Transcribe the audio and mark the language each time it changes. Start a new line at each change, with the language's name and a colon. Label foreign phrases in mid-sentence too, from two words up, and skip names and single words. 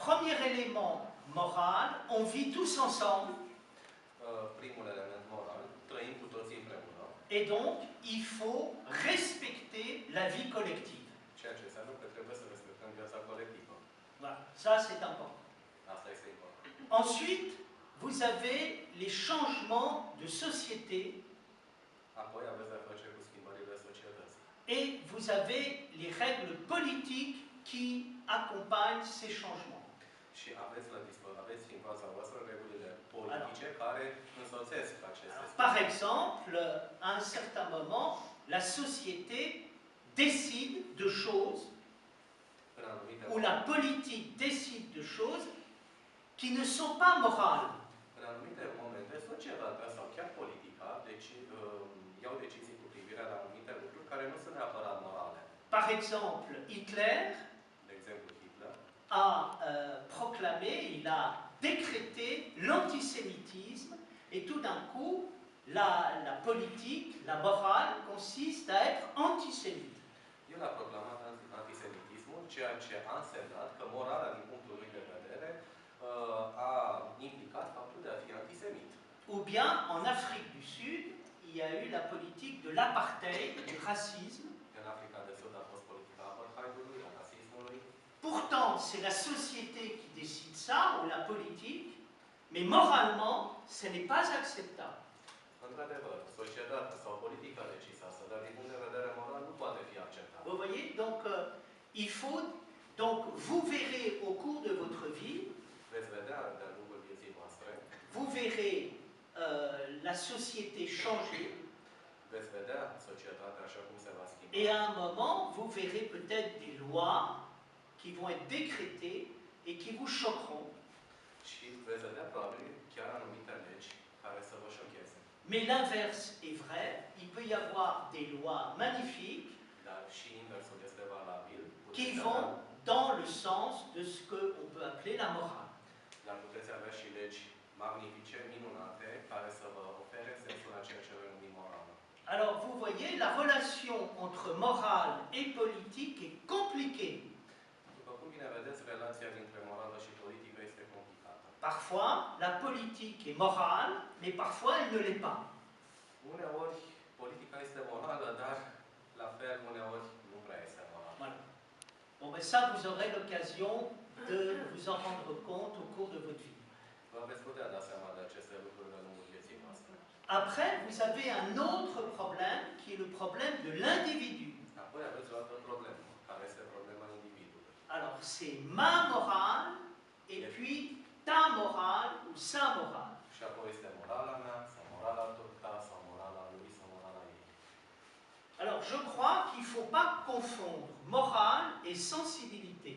French: premier élément moral, on vit tous ensemble.
Romanian: Primul element moral, trăim cu toții împreună.
French: Et donc, il faut respecter la vie collective.
Romanian: Ceea ce înseamnă că trebuie să respectăm viața colectivă.
French: Voilà, ça c'est important.
Romanian: Asta este important.
French: Ensuite, vous avez les changements de société.
Romanian: Apoi aveți de-a face cu schimbările societății.
French: Et vous avez les règles politiques qui accompagnent ces changements.
Romanian: Și aveți în fața voastră regulile politice care însoțesc aceste schimbări.
French: Par exemple, à un certain moment, la société décide de choses, ou la politique décide de choses qui ne sont pas morales.
Romanian: În anumite momente, societatea sau chiar politica iau decizii cu privire la anumite lucruri care nu sunt neapărat morale.
French: Par exemple, Hitler a proclamé, il a décrété l'antisémitisme, et tout d'un coup, la politique, la morale, consiste à être antisémite.
Romanian: El a proclamat antisemitismul, ceea ce a însemnat că morala, din punctul lui de vedere, a implicat faptul de a fi antisemit.
French: Ou bien, en Afrique du Sud, il y a eu la politique de l'apartheid, du racisme.
Romanian: În Africa de Sud a fost politica apartheidului, a rasismului.
French: Pourtant, c'est la société qui décide ça, ou la politique, mais moralement, ce n'est pas acceptable.
Romanian: Într-adevăr, societatea sau politica decisă asta, dar din punct de vedere moral nu poate fi acceptat.
French: Vous voyez, donc il faut, donc vous verrez au cours de votre vie,
Romanian: veți vedea de-a lungul vieții voastre,
French: vous verrez la société changer.
Romanian: Veți vedea societatea așa cum se va schimba.
French: Et à un moment, vous verrez peut-être des lois qui vont être décrétées et qui vous choqueront.
Romanian: Și veți vedea probabil chiar anumite legi care să vă șocheze.
French: Mais l'inverse est vrai, il peut y avoir des lois magnifiques qui vont dans le sens de ce qu'on peut appeler la morale. Alors vous voyez, la relation entre morale et politique est compliquée. Parfois, la politique est morale, mais parfois elle ne l'est pas.
Romanian: Uneori, politica este morală, dar la fel, uneori, nu prea este morală.
French: Voilà. Bon, ben ça, vous aurez l'occasion de vous en rendre compte au cours de votre vie.
Romanian: Vă veți putea da seama de aceste lucruri de lungul vieții noastre.
French: Après, vous avez un autre problème, qui est le problème de l'individu.
Romanian: Apoi aveți o altă problemă, care este problema individului.
French: Alors, c'est ma morale, et puis ta morale ou sa morale.
Romanian: Și apoi este morala mea, sau morala ta, sau morala lui, sau morala ei.
French: Alors, je crois qu'il ne faut pas confondre morale et sensibilité.